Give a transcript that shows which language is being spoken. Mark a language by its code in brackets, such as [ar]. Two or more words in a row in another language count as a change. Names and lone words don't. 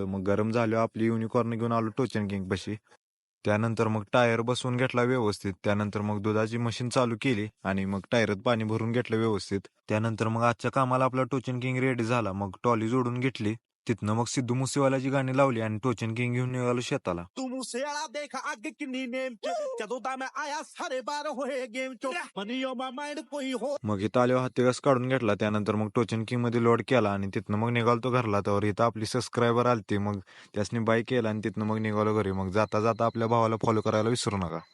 [mr] मग गरम झाल्यावर आपली युनिकॉर्न घेऊन आलो टोचन किंग पाशी. त्यानंतर मग टायर बसवून घेतला व्यवस्थित. त्यानंतर मग दुधाची मशीन चालू केली आणि मग टायरात पाणी भरून घेतलं व्यवस्थित. त्यानंतर मग आजच्या कामाला आपला टोचन किंग रेडी झाला. मग टॉली जोडून घेतली. तिथनं मग सिद्धू मुसेवाल्याची गाणी लावली आणि टोचन किंग घेऊन निघालो शेताला. [pa] ਤੂੰ ਮੂਸੇਵਾਲਾ ਦੇਖ ਅੱਗ ਕਿੰਨੀ ਨੇਮ ਚ ਜਦੋਂ ਦਾ ਮੈਂ ਆਇਆ ਸਾਰੇ ਬਾਰ ਹੋਏ ਗੇਮ ਚੋਂ [en] money oh my mind [pa] ਕੋਈ ਹੋਰ [mr] मग इथं आल्यावर हत्तीघास काढून घेतला. त्यानंतर मग टोचन किंग मध्ये लोड केला आणि तिथनं मग निघालतो घरला. तर इथं आपली सबस्क्रायबर आलती. मग त्यासनी बाय केला आणि तिथनं मग निघालो घरी. मग जाता जाता आपल्या भावाला फॉलो करायला विसरू नका.